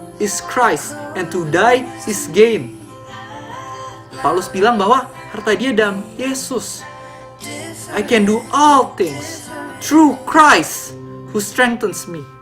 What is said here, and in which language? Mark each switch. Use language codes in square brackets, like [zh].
[en] is Christ and to die is gain. [id] Paulus bilang bahwa harta dia dalam Yesus. [en] I can do all things through Christ who strengthens me.